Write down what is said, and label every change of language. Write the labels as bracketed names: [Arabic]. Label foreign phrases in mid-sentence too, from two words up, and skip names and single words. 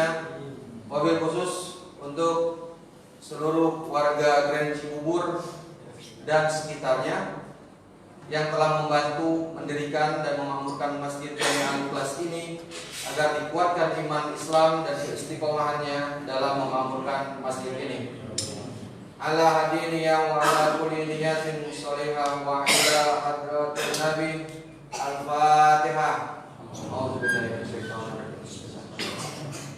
[Arabic] وبالخصوص [Indonesian] untuk seluruh warga Grand Cibubur dan sekitarnya yang telah membantu mendirikan dan memakmurkan Masjid Jami Al-Ikhlas ini, agar dikuatkan iman Islam dan keistiqomahannya dalam memakmurkan masjid ini. [Arabic] على هذه النية وعلى كل نية صالحة وإلى حضرة النبي. Al-Fatihah. أعوذ بالله من الشيطان الرجيم.